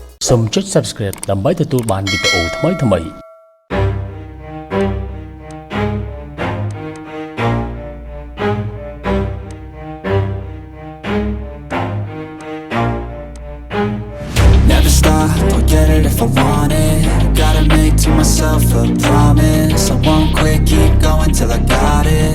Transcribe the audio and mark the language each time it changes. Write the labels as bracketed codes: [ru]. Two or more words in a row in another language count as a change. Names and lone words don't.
[km] សូមចុច Subscribe ដើម្បីទទួលបានវីដេអូថ្មីៗ [en] Never stop, I'll get it if I want it. Gotta make to myself a promise. I won't quit, keep going till I got it.